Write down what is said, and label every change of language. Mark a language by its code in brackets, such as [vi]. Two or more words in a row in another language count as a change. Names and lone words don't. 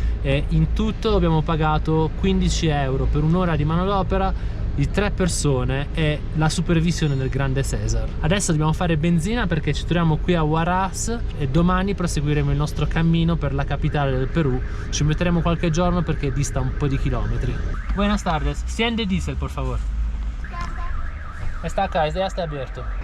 [it] E in tutto abbiamo pagato 15 euro per un'ora di manodopera di 3 persone e la supervisione del grande Cesar. Adesso dobbiamo fare benzina perché ci troviamo qui a Huaraz e domani proseguiremo il nostro cammino per la capitale del Perù. Ci metteremo qualche giorno perché dista un po' di chilometri. [es] Buenas tardes, siente diesel por favor. Está acá, ya está abierto.